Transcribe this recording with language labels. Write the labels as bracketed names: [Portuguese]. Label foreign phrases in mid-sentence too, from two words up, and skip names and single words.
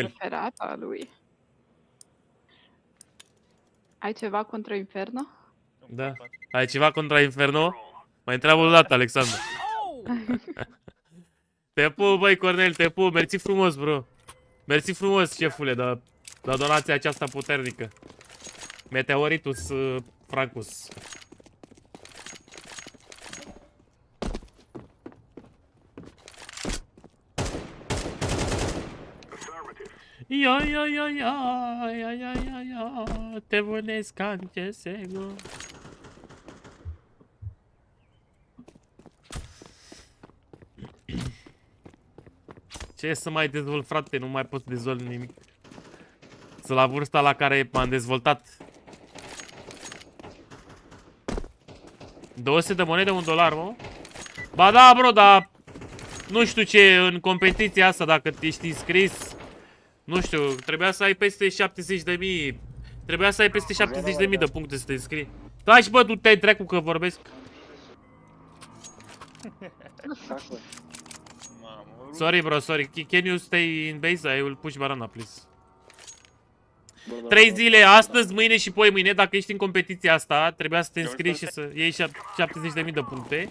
[Romanian] Preferata lui. Ai ceva contra Inferno? Da. Ai ceva contra Inferno? Mai întreabă o dată, Alexandru. Te pup, băi, Cornel, te pup. Mersi frumos, bro. Mersi frumos, șefule, de donația aceasta puternică. Meteoritus Francus. Ia, ia, ia, ia, ia, ia, ia, ia, te vânesc anche sego. Ce să mai dezvolt, frate? Nu mai pot să dezvolt nimic. Sunt la vârsta la care m-am dezvoltat. 200 de monede, $1, mă? Ba da, bro, dar nu știu ce în competiția asta, dacă ești înscris. Nu știu, trebuia să ai peste 70.000. Trebuia să ai peste 70.000 de puncte să te înscrii. Taci, bă, du-te, dracu, că vorbesc. [English] Sorry, bro, sorry. Can you stay in base? I will push banana, please. [Romanian] 3 zile, astăzi, mâine și poi mâine, dacă ești în competiția asta, trebuia să te înscrii și să iei 70.000 de puncte.